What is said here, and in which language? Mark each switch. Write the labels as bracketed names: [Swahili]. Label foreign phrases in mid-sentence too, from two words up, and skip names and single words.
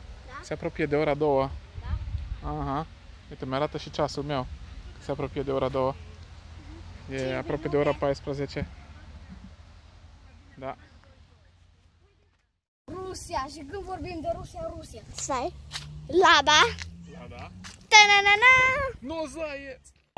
[Romanian] se apropie de ora 2. Da? Aha. Uite, mi-arată și ceasul meu. Se apropie de ora 2. E aproape de ora 14. Da. Rusia. Și când vorbim de Rusia. Stai. Lada. Lada. Ta-na-na-na. Nu zăieți!